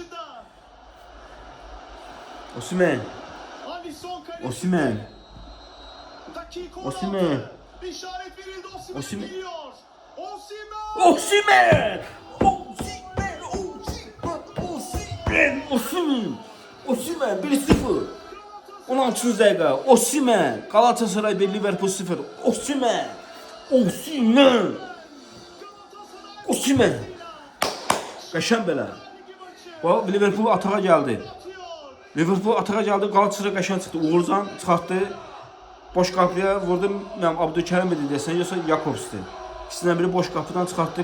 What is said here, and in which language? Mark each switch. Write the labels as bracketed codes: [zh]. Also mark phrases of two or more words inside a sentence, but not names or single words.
[tr] İşaret verildi. Osimhen. Geliyor. Osimhen 1-0. [az] 16. dəqiqə. Osimhen. Galatasaray 1 Liverpool 0. Osimhen. Qəşəng belə. Liverpool atağa gəldi. Galatasaray qəşəng çıxdı. Uğurcan çıxartdı. Boş qapıya vurdu. Abdülkerim idi desən, yoxsa Jakobs'di. İkisindən biri boş qapıdan çıxartdı.